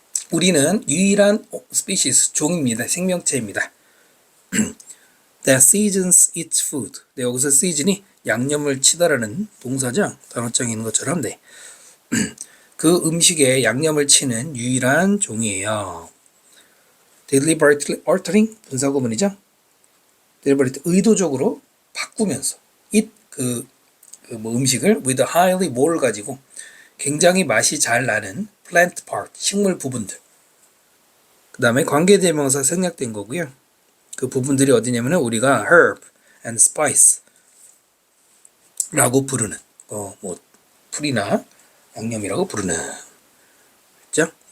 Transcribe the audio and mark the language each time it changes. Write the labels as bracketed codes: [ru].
[ko] 우리는 유일한 species, 종입니다. 생명체입니다. [en] That seasons its food. [ko] 네, 여기서 season이 양념을 치다라는 동사죠. 단어장에 있는 것처럼. 네. 그 음식에 양념을 치는 유일한 종이에요. [en] Deliberately altering [ko] 분사구문이죠. [en] Deliberately [ko] 의도적으로 바꾸면서 it 뭐 음식을 [en] with highly [ko] 뭐를 가지고 굉장히 맛이 잘 나는 [en] plant part [ko] 식물 부분들. 그 다음에 관계대명사 생략된 거고요. 그 부분들이 어디냐면은 우리가 [en] herb and spice [ko] 라고 부르는 뭐 풀이나 양념이라고 부르는 그죠?